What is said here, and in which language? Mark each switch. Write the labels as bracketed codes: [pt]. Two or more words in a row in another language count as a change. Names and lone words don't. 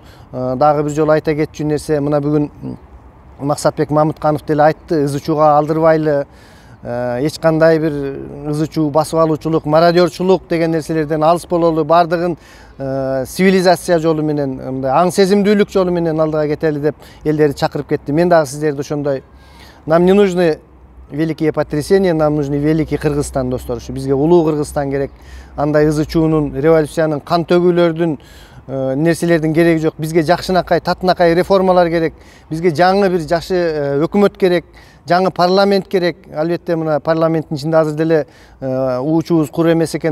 [ky] Дагы бир жолу айта кетчү нерсе, мына бүгүн Максатбек Мамытканов деле айтты, ызычууга алдырбайлы, эч кандай бир ызычуу, басып алуучулук, мародерчулук деген нерселерден алыс бололу, бардыгын цивилизация жолу менен, мындай аң сезимдүүлүк жолу менен алдыга кетели деп элдерди чакырып кетти. Мен дагы сиздерди ошондой, [ru] нам не нужны великие потрясения, нам нужны великий Кыргызстан достор. [ky] Ушу бизге улуу Кыргызстан керек. Андай ызычуунун, революциянын, кан төгүүлөрдүн, нерселердин кереги жок. Бизге жакшынакай, татынакай реформалар керек. Бизге жаңы бир жакшы өкмөт керек, жаңы парламент керек. Албетте мына парламенттин ичинде азыр деле уучубуз кур эмес экен.